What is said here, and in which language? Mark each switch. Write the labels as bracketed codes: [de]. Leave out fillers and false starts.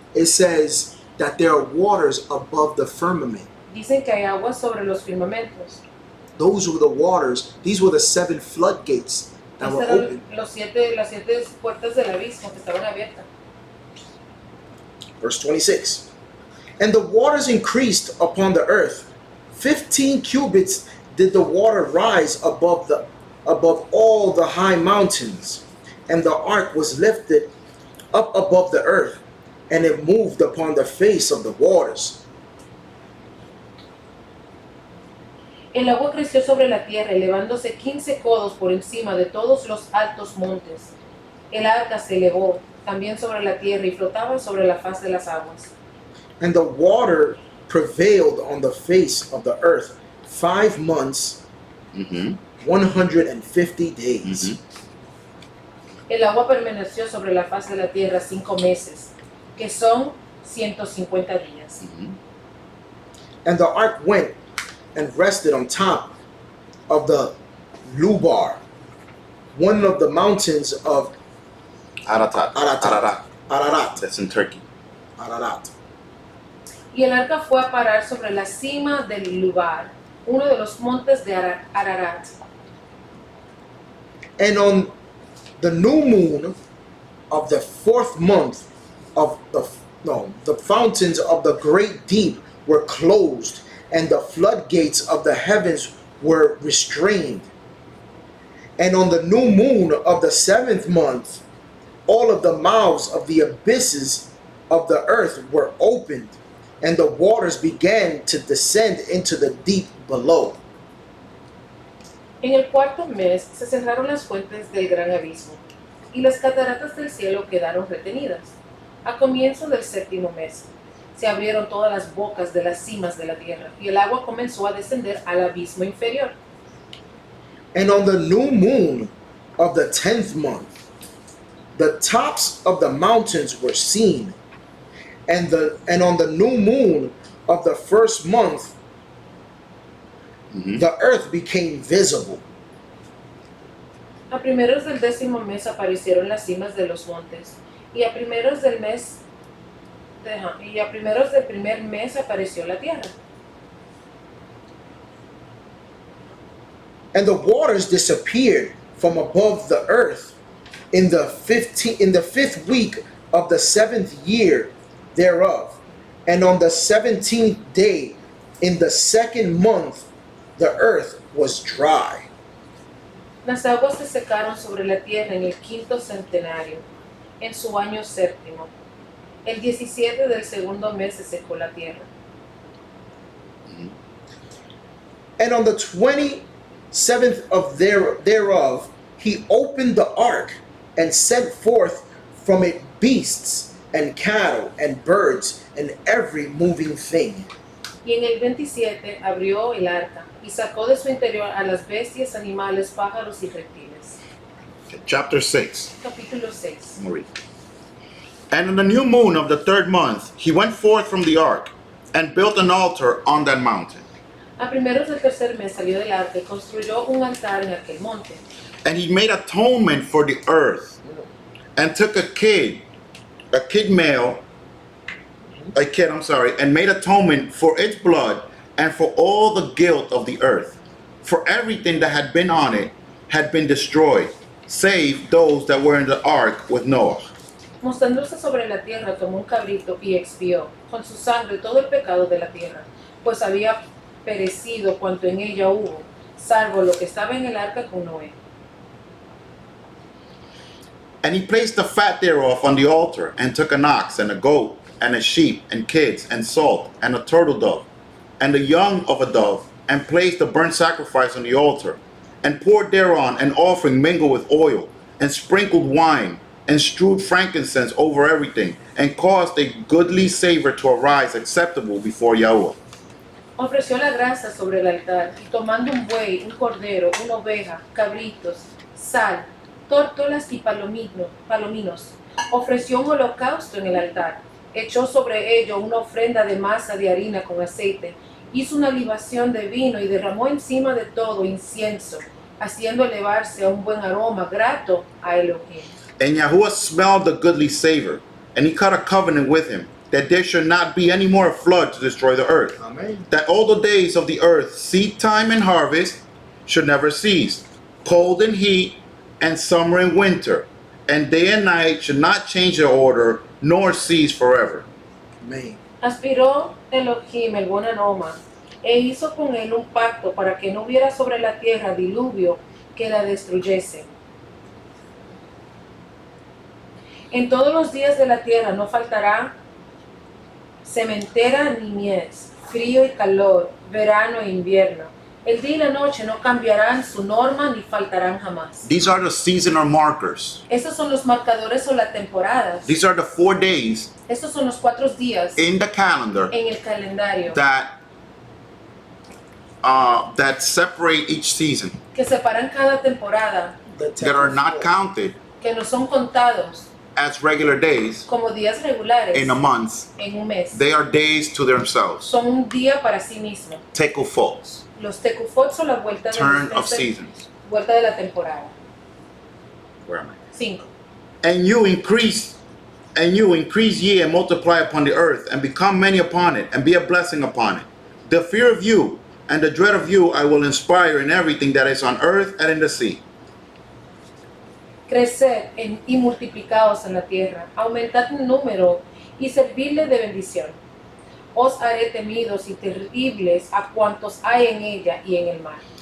[en] it says that there are waters above the firmament. [es] dicen que hay agua sobre los firmamentos. [en] Those were the waters, these were the 7 floodgates that were [es] Estas [en] open. [es] eran las siete puertas del abismo que estaban abiertas. [en] Verse 26. And the waters increased upon the earth. 15 cubits did the water rise above all the high mountains. And the ark was lifted up above the earth, and it moved upon the face of the waters. [es] El agua creció sobre la tierra, elevándose 15 codos por encima de todos los altos montes. El arca se elevó también sobre la tierra y flotaba sobre la faz de las aguas. [en] And the water prevailed on the face of the earth 5 months, Mhm. 150 days. Mhm. [es] El agua permaneció sobre la faz de la tierra 5 meses, que son 150 días. Mhm. [en] And the ark went and rested on top of the Lubar, one of the mountains of Ararat. Ararat. Ararat. That's in Turkey. Ararat. [es] Y el arca fue a parar sobre la cima del lugar, uno de los montes de Ararat. [en] And on the new moon of the 4th month of the fountains of the great deep were closed, and the floodgates of the heavens were restrained. And on the new moon of the 7th month, all of the mouths of the abysses of the earth were opened, and the waters began to descend into the deep below. [es] En el 4º mes se cerraron las fuentes del gran abismo, y las cataratas del cielo quedaron retenidas. A comienzo del 7º mes, se abrieron todas las bocas de las cimas de la tierra, y el agua comenzó a descender al abismo inferior. [en] And on the new moon of the 10th month, the tops of the mountains were seen, and on the new moon of the 1st month, the earth became visible. [es] A primeros del 10º mes aparecieron las cimas de los montes, y a primeros del primer mes apareció la tierra. [en] And the waters disappeared from above the earth in the 5th week of the 7th year thereof. And on the 17th day in the 2nd month, the earth was dry. [es] Las aguas se secaron sobre la tierra en el 5º centenario, en su año 7º. El 17 del 2º mes se secó la tierra. [en] And on the 27th of thereof, he opened the ark and sent forth from it beasts and cattle and birds and every moving thing. [es] Y en el 27 abrió el arca y sacó de su interior a las bestias, animales, pájaros y reptiles. [en] Chapter 6. [es] Capítulo 6. [en] I'm gonna read. And in the new moon of the 3rd month, he went forth from the ark and built an altar on that mountain. [es] A primeros del 3er mes salió del arca y construyó un altar en aquel monte. [en] And he made atonement for the earth, and took a kid male, and made atonement for its blood and for all the guilt of the earth. For everything that had been on it had been destroyed, save those that were in the ark with Noah. [es] Mostrándose sobre la tierra, tomó un cabrito y expió con su sangre todo el pecado de la tierra, pues había perecido cuanto en ella hubo, salvo lo que estaba en el arca con Noé. [en] And he placed the fat thereof on the altar, and took an ox and a goat and a sheep and kids and salt and a turtle dove and the young of a dove, and placed the burnt sacrifice on the altar, and poured thereon an offering mingled with oil, and sprinkled wine, and strewed frankincense over everything, and caused a goodly savor to arise acceptable before Yahweh. [es] Ofreció la grasa sobre el altar, y tomando un buey, un cordero, una oveja, cabritos, sal, tórtolas y palominos, ofreció un holocausto en el altar, echó sobre ello una ofrenda de masa de harina con aceite, hizo una libación de vino y derramó encima de todo incienso, haciendo elevarse a un buen aroma grato a Elohim. [en] And Yahuwah smelled the goodly savor, and he cut a covenant with him, that there should not be any more flood to destroy the earth. Amen. That all the days of the earth, seed time and harvest, should never cease, cold and heat, and summer and winter, and day and night should not change their order, nor cease forever. Amen. [es] Aspiró Elohim el buen aroma, e hizo con él un pacto para que no hubiera sobre la tierra diluvio que la destruyese. En todos los días de la tierra no faltará sementera ni mies, frío y calor, verano e invierno. El día y la noche no cambiarán su norma ni faltarán jamás. [en] These are the seasonal markers. [es] Estos son los marcadores o las temporadas. [en] These are the 4 days [es] Estos son los 4 días [en] in the calendar [es] en el calendario [en] that separate each season, [es] que separan cada temporada, [en] that are not counted [es] que no son contados [en] as regular days [es] como días regulares [en] in a month. [es] en un mes. [en] They are days to themselves. [es] Son un día para sí mismo. [en] Tekufos, [es] Los tekufot son la vuelta de [en] turn [es] los [en] of [es] meses, [en] seasons. [es] vuelta de la temporada. [en] Where am I? 5. And you increase ye and multiply upon the earth, and become many upon it, and be a blessing upon it. The fear of you and the dread of you I will inspire in everything that is on earth and in the sea. [es] Creced y multiplicaos en la tierra, aumentad en número y servidle de bendición. Os haré temidos y terribles a cuantos hay en ella y en el mar.